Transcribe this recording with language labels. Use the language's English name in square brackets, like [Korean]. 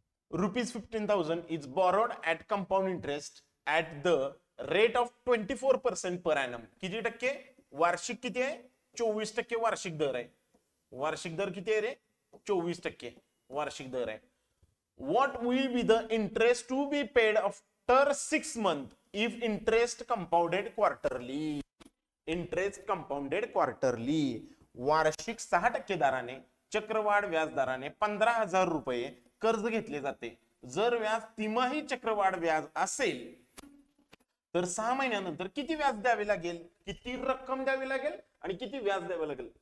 [English] ₹15,000 is borrowed at compound interest at the rate of 24% per annum. [Marathi] किती टक्के वार्षिक किती आहे? 24% वार्षिक दर आहे. वार्षिक दर किती आहे रे? 24% वार्षिक दर आहे. [English] What will be the interest to be paid after 6 months if interest compounded quarterly? Interest compounded quarterly. [Marathi] वार्षिक 6% दराने चक्रवाढ व्याजदराने 15,000 रुपये कर्ज घेतले जाते. जर व्याज तिमाही चक्रवाढ व्याज असेल तर 6 महिन्यानंतर किती व्याज द्यावे लागेल, किती रक्कम द्यावी लागेल आणि किती व्याज द्यावे लागेल.